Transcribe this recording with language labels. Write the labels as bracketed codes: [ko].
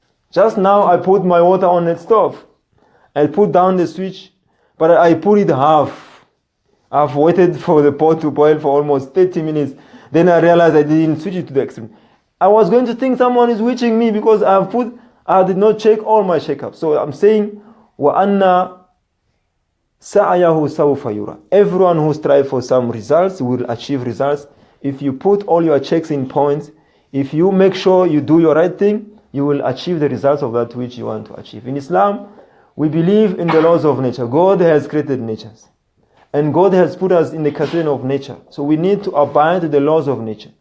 [en] Just now I put my water on the stove. I put down the switch, but I put it half. I've waited for the pot to boil for almost 30 minutes. Then I realized I didn't switch it to the extreme. I was going to think someone is witching me because I did not check all my checkups. So I'm saying, [ar] وَأَنَّ سَعْيَهُ سَوْفَ يُرَى. [en] Everyone who strives for some results will achieve results. If you put all your checks in points, if you make sure you do your right thing, you will achieve the results of that which you want to achieve. In Islam, we believe in the laws of nature. God has created natures. And God has put us in the category of nature. So we need to abide to the laws of nature.